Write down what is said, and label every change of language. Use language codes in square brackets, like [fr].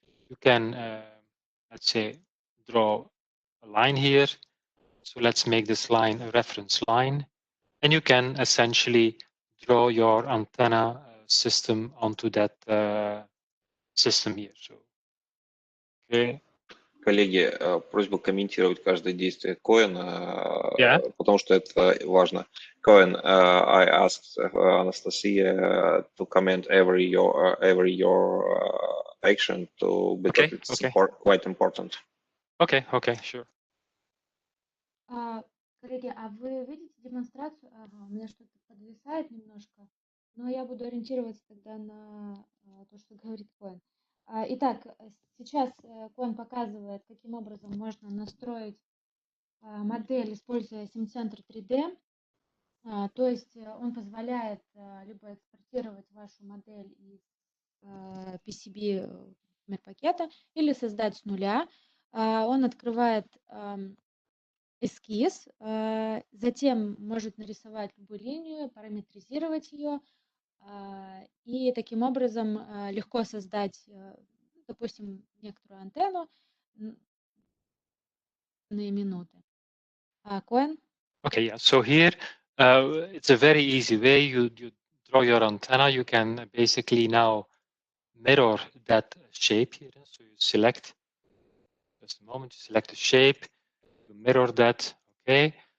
[en] You can, let's say, draw a line here. So let's make this line a reference line. And you can essentially draw your antenna system onto that system here. So, okay, [ru] Коллеги, просьба комментировать каждое действие Коэна, [en] Yeah. [ru] потому что это важно. [en] Koen, I asked Anastasia to comment every your action because Okay. it's Okay. quite important. Okay. Okay. Sure. [ru] Коллеги, а вы видите демонстрацию? Ага, у меня что-то подвисает немножко, но я буду ориентироваться тогда на то, что говорит Коэн. Итак, сейчас Коэн показывает, каким образом можно настроить модель, используя сим-центр 3D. То есть он позволяет либо экспортировать вашу модель из PCB пакета или создать с нуля. Он открывает эскиз, затем может нарисовать любую линию, параметризировать ее и таким образом легко создать, допустим, некоторую антенну на минуты. Коэн? [en] Okay. Yeah. So here, it's a very easy way. You draw your antenna. You can basically now mirror that shape here. So you select. Just a moment. You select the shape. You mirror that. Okay.